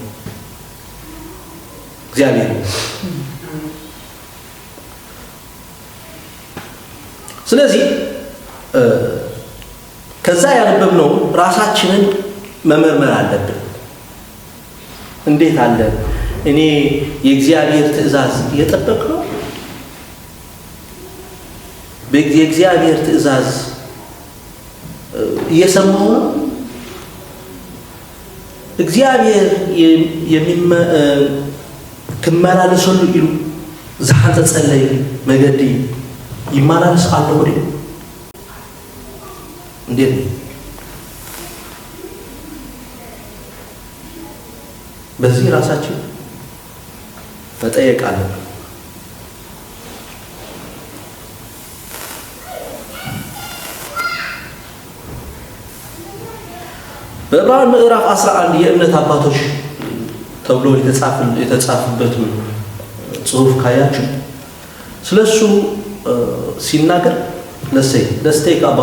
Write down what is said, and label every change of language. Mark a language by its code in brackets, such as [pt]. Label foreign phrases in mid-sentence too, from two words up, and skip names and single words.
[am] እግዚአብሔር። ስለዚህ ከዛ ያነበብነው ራሳችንን መመርመር አለብን። እንዴት አለ እኔ የእግዚአብሔር ትእዛዝ እየጠበቅኩ ነው? የእግዚአብሔር ትእዛዝ እየሰማሁ ነው? [ti] እግዚአብሔር ክመላለሰሉ ኢሉ ዝሓተ ጸለይ መገዲ ይመላለስ አለ ወዲ [am] እንዴት በዚህ ራሳችን መጠየቅ አለብን። በዕብራውያን ምዕራፍ 11 የእምነት አባቶች ተብሎ የተጻፈበት ጽሑፍ ካያችሁ ስለሱ ሲናገር ለስቴክ